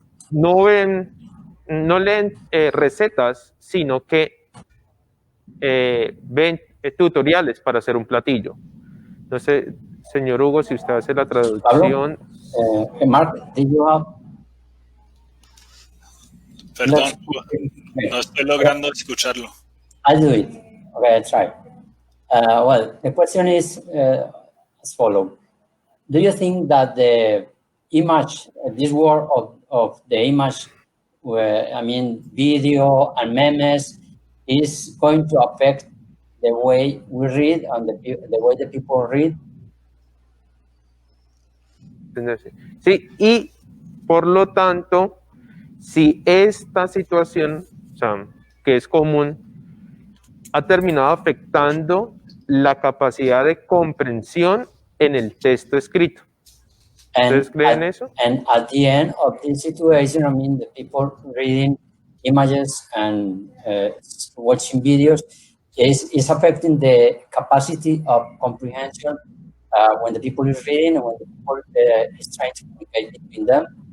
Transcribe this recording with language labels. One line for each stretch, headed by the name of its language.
Spanish: No leen recetas, sino que ven tutoriales para hacer un platillo. No sé, señor Hugo, si usted hace la traducción.
English: Mark, did you have...
Spanish: Perdón, no estoy logrando escucharlo.
English: I'll do it. Okay, I'll try. Well, the question is as follows. Do you think that the image, this world of the image, video and memes, is going to affect the way we read and the way the people read?
Spanish: Sí, y por lo tanto, si esta situación, o sea, que es común, ha terminado afectando la capacidad de comprensión en el texto escrito. ¿Ustedes creen eso?
English: And at the end of this situation, the people reading images and watching videos is affecting the capacity of comprehension when the people is reading and when the people is trying to communicate between them.